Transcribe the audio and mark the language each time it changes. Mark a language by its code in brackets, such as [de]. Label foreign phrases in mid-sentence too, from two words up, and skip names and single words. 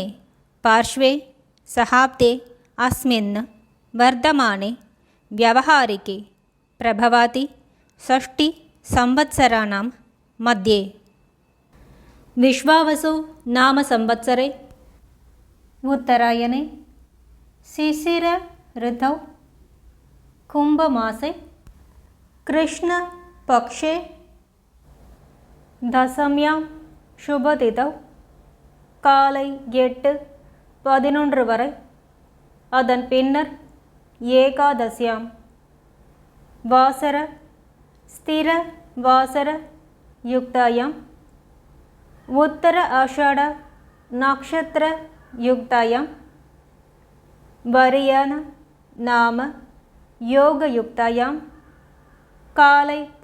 [sa] पार्श्वे सहाब्दे अस्मिन् वर्धमाने व्यावहारिके प्रभवाति षष्टिसंवत्सराणां मध्ये विश्वावसु नाम संवत्सरे उत्तरायणे शिशिर ऋतौ कुम्भमासे कृष्णपक्षे दशम्यां शुभतिथौ [ta] காலை 8:11 வரை, அதன் பின்னர் [sa] एकादश्याम् वासर स्थिर वासर युक्तायाम् उत्तर आषाढ नक्षत्र युक्तायाम् वरियान नाम योग युक्तायाम् காலை